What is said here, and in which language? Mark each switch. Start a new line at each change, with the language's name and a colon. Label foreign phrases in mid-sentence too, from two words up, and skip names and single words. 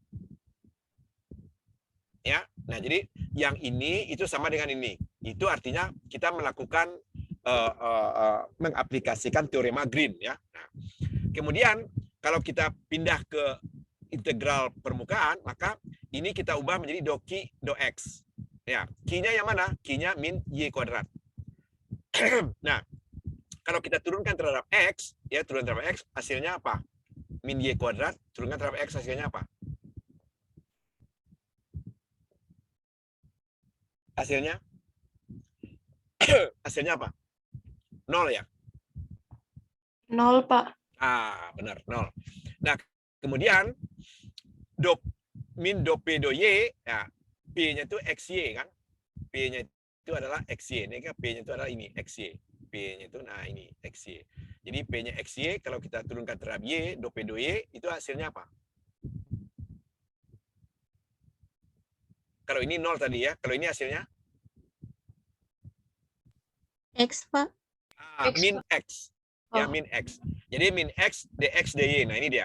Indonesian: Ya. Nah, jadi yang ini itu sama dengan ini. Itu artinya kita melakukan mengaplikasikan teorema Green ya. Nah, kemudian kalau kita pindah ke integral permukaan, maka ini kita ubah menjadi do Q do X. Ya, Q-nya yang mana? Q-nya min Y kuadrat. Nah, kalau kita turunkan terhadap X, ya turun terhadap X, hasilnya apa? Min Y kuadrat, turunkan terhadap X, hasilnya apa? Hasilnya? Hasilnya apa? 0 ya? 0, Pak. Ah, benar, 0. Nah, kemudian min do P do Y, ya, P-nya itu XY kan? P-nya itu adalah XY. Ini kan P-nya itu adalah ini, XY. P-nya itu, nah ini, XY. Jadi P-nya XY, kalau kita turunkan terhadap Y, do P do Y, itu hasilnya apa? Kalau ini 0 tadi ya, kalau ini hasilnya? X, Pak. X, Min Pak. X. Ya, Oh. min X. Jadi min X, dx, dy. Nah, ini dia.